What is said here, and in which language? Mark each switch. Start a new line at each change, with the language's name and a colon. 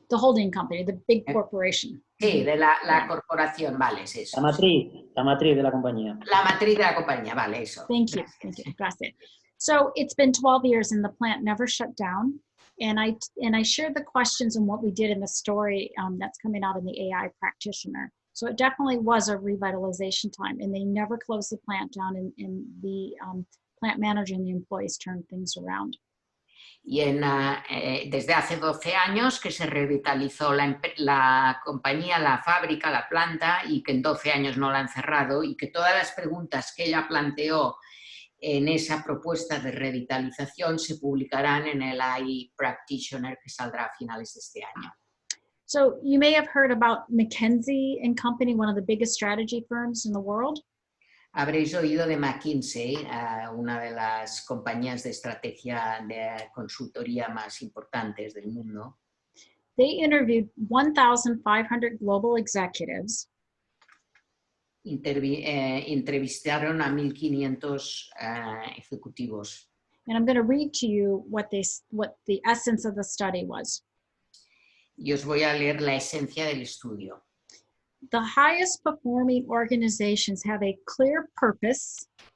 English: The holding company, the big corporation.
Spanish: Sí, de la corporación, vale, es eso. La matriz de la compañía. La matriz de la compañía, vale, eso.
English: Thank you.
Spanish: Gracias.
English: So it's been 12 years and the plant never shut down. And I shared the questions and what we did in the story that's coming out in the AI practitioner. So it definitely was a revitalization time, and they never closed the plant down, and the plant manager and the employees turned things around.
Spanish: Y desde hace 12 años que se revitalizó la compañía, la fábrica, la planta, y que en 12 años no la han cerrado, y que todas las preguntas que ella planteó en esa propuesta de revitalización se publicarán en el AI Practitioner que saldrá a finales de este año.
English: So you may have heard about McKinsey & Company, one of the biggest strategy firms in the world.
Spanish: Habréis oído de McKinsey, una de las compañías de estrategia de consultoría más importantes del mundo.
English: They interviewed 1,500 global executives.
Spanish: Entrevistaron a 1.500 ejecutivos.
English: And I'm going to read to you what the essence of the study was.
Spanish: Y os voy a leer la esencia del estudio.
English: The highest performing organizations have a clear purpose.